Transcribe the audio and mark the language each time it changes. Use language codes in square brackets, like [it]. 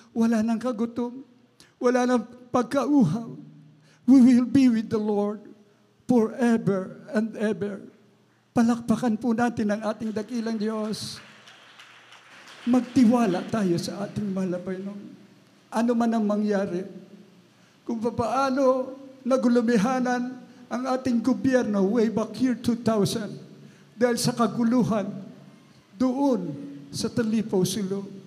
[tl] Wala nang kagutom, wala nang pagkauhaw. [en] We will be with the Lord forever and ever. [tl] Palakpakan po natin ang ating dakilang Diyos. Magtiwala tayo sa ating mahal na Panginoon. Ano man ang mangyari, kung paano nagulumihanan ang ating gobyerno [en] way back year 2000 [tl] dahil sa kaguluhan doon sa Talipaw Silog.